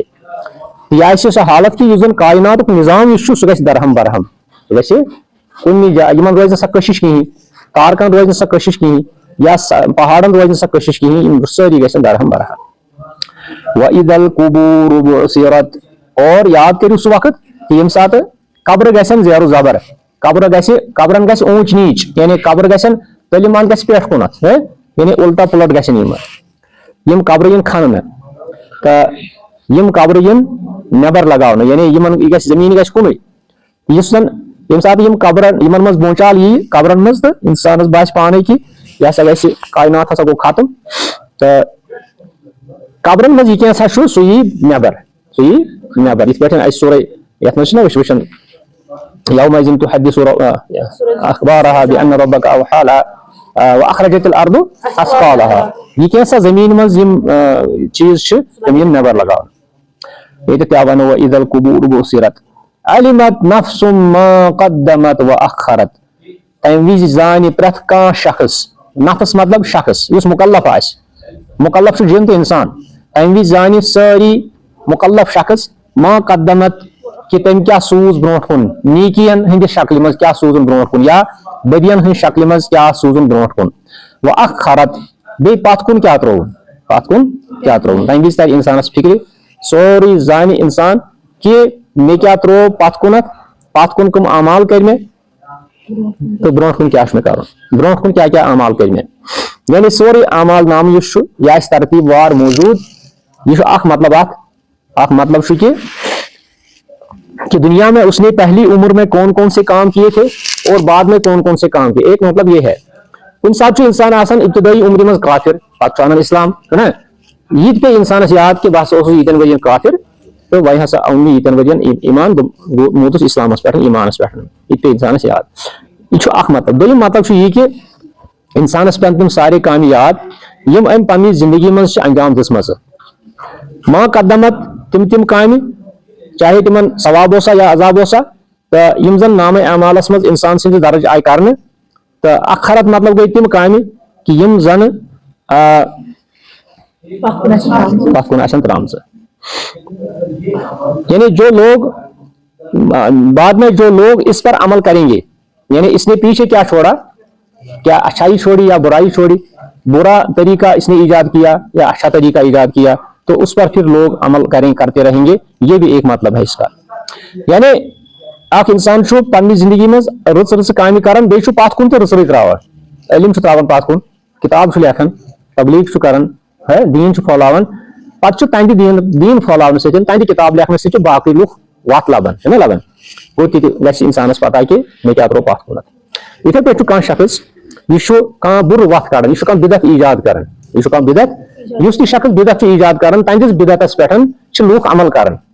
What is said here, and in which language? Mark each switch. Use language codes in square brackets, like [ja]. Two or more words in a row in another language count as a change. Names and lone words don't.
[ks] یہ آسہ سۄ حالت کہ یُس زن کائناتُک نظام سُہ گژھِ درہم برہم سُہ گژھِ کُنہِ جایہِ یِمن روزِ نہٕ سۄ کٔشِش کِہیٖنۍ تارکن روزِ نہٕ سۄ کٔشِش کِہیٖنۍ یا پہاڑن روزِ نہٕ سۄ کٔشِش کِہیٖنۍ یِم سٲری گژھن درہم برہم [ar] وَإِذَا الْقُبُورُ بُعْثِرَتْ [ks] اور یاد کٔرِو سُہ وقت کہ ییٚمہِ ساتہٕ قبرٕ گژھن زیرو زبر قبرن گژھِ اونچ نیٖچ یعنی قبر گژھن تٔلہِ منٛز گژھِ پٮ۪ٹھ کُنتھ یعنی الٹا پُلٹ گژھن یِم قبرٕ یِن کھننہٕ تہٕ یِم قبرٕ یِن نٮ۪بر لگاونہٕ یعنی یِمن یہِ گژھِ زٔمیٖن گژھِ کُنُے یُس زن ییٚمہِ ساتہٕ یِم قبرن یِمن منٛز بونچال یی قبرن منٛز تہٕ اِنسانس باسہِ پانے کہ یہِ ہسا گژھِ کاینات ہسا گوٚو ختم تہٕ قبرن منٛز یہِ کینٛژھا چھُ سُہ یی نٮ۪بر یِتھ پٲٹھۍ اَسہِ سورُے یتھ منٛز چھِنہ أسۍ وٕچھان [ar] يومئذ تحدث أخبارها بأن ربك أوحى لها وأخرجت الأرض أثقالها [ks] یہ کینٛژھا زٔمیٖن منٛز یِم چیٖز چھِ تِم یِن نٮ۪بر لگاونہٕ ییٚتہِ تہِ وَنو [ar] وَإِذَا الْقُبُورُ بُعْثِرَتْ عَلِمَتْ نَفْسٌ مَا قَدَّمَتْ وَأَخَّرَتْ [ks] تَمہِ وِزِ زانہِ پرٛٮ۪تھ کانٛہہ شخص نفس مطلب شخص یُس مُکلف آسہِ مُکلف چھُ جِن تہٕ اِنسان تَمہِ وِزِ زانہِ سٲری مُکلف شخص [ar] ما قدمت [ks] کہ تٔمۍ کیٛاہ سوٗز برونٛٹھ کُن نیٖکین ہٕنٛدِ شکلہِ منٛز کیٛاہ سوٗزُن برونٛٹھ کُن یا بدین ہٕنٛدِ شکلہِ منٛز کیٛاہ سوٗزُن برونٛٹھ کُن وَأَخَّرَتْ بیٚیہِ پتھ کُن کیٛاہ ترٛووُن تَمہِ وِزِ ترِ اِنسانس فِکرِ سورُے زانہِ اِنسان کہ مےٚ کیٛاہ ترٛوو پتھ کُن کٕم اعمال کٔرۍ مےٚ تہٕ برونٛٹھ کُن کیٛاہ چھُ مےٚ کرُن برونٛٹھ کُن کیٛاہ کیٛاہ اعمال کٔرۍ مےٚ یعنی سورُے اعمال نامہٕ یُس چھُ یہِ آسہِ ترتیٖب وار موٗجوٗد یہ چھُ اکھ مطلب چھُ [ur] کہ دنیا میں اس نے پہلی عمر میں کون سے کام کیے تھے اور بعد میں کون سے کام کیے ایک مطلب یہ ہے [ks] کُنہِ ساتہٕ چھُ اِنسان آسان ابتدٲئی عمرِ منٛز کافر پتہٕ چھُ انان اسلام چھُنہ یہِ تہِ پیٚیہِ اِنسانس یاد کہ بہٕ ہسا اوسُس ییٖتٮ۪ن ؤرین کافر تہٕ وۄنۍ ہسا اوٚن مےٚ ییٖتٮ۪ن ؤرین ایمان بہٕ موٗدُس اسلامس پٮ۪ٹھ ایمانس پٮ۪ٹھ یہِ تہِ پیٚیہِ اِنسانس یاد یہِ چھُ اکھ مطلب دوٚیِم مطلب چھُ یہِ کہ اِنسانس پٮ۪ن تِم سارے کامہِ یاد یِم أمۍ پننہِ زندگی منٛز چھِ انجام دِژمژٕ [ar] ما قدمت [ks] تِم کامہِ چاہے تِمن ثواب اوسا یا عذاب اوسا تہٕ یِم زن نامے اعمالس منٛز اِنسان سٕنٛدِ درج آیہِ کرنہٕ تہٕ اخرت مطلب گٔے تِم کامہِ کہ یِم زن پتھ کُن آسن ترٛامژٕ [ur] یعنی بعد میں جو لوگ اس پر عمل کریں گے یعنی اس نے پیچھے کیا چھوڑا کیا اچھائی چھوڑی یا برائی چھوڑی برا طریقہ اس نے ایجاد کیا یا اچھا طریقہ ایجاد کیا تو اس پر پھر لوگ عمل کرتے رہیں گے یہ بھی ایک مطلب ہے اس کا یعنی [ks] اکھ انسان چھُ پننہِ زندگی منٛز رٕژ کامہِ کران بیٚیہِ چھُ پتھ کُن تہِ رٕژٕے تراوان علم چھُ تراوان پتھ کُن کِتاب چھُ لیکھان تبلیغ چھُ کران دیٖن چھُ پھٲلاوان پتہٕ چھُ تَمہِ دیٖن پھٲلاونہٕ سۭتۍ تَمہِ کِتاب لیکھنہٕ سۭتۍ چھُ باقٕے لُکھ وتھ لبان چھُنہ لبان گوٚو تہِ گژھِ اِنسانس پتہ کہ مےٚ کیٛاہ ترٛوو پتھ کُنتھ یِتھے پٲٹھۍ چھُ کانٛہہ شخص یہِ چھُ کانٛہہ بُرٕ وتھ کڑان یہِ چھُ کانٛہہ بدعت ایجاد کران یہِ چھُ کانٛہہ بدعت یُس تہِ شخص بدعت چھُ ایجاد کران تہنٛدِس بدعتس پٮ۪ٹھ چھِ لُکھ عمل کران